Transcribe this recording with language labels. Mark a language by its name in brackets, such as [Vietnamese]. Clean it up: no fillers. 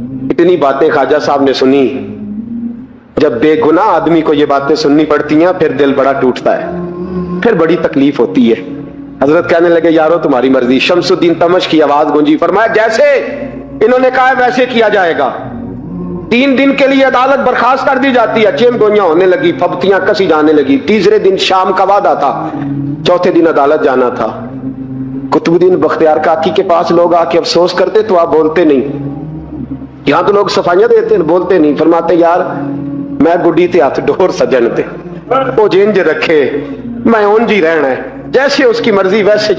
[Urdu] اتنی باتیں خواجہ صاحب نے سنی. جب بے گناہ آدمی کو یہ باتیں سننی پڑتی ہیں پھر دل بڑا ٹوٹتا ہے, پھر بڑی تکلیف ہوتی ہے. حضرت کہنے لگے یارو تمہاری مرضی. شمس الدین تمش کی آواز گونجی, فرمایا جیسے انہوں نے کہا ویسے کیا جائے گا. 3 دن کے لیے عدالت برخاست کر دی جاتی ہے. چیم گوئیاں ہونے لگی, پھپتیاں کسی جانے لگی. تیسرے دن شام کا وعدہ تھا, چوتھے دن عدالت جانا تھا. قطب الدین بختیار کاکی کے پاس لوگ آ کے افسوس کرتے تو آپ بولتے نہیں. یہاں تو لوگ صفائیاں دیتے ہیں, بولتے نہیں. فرماتے یار [Punjabi] میں گڈی تے ہاتھ ڈور سجن تے وہ جنج رکھے, میں اونج ہی رہنا [Urdu] ہے, جیسے اس کی مرضی ویسے.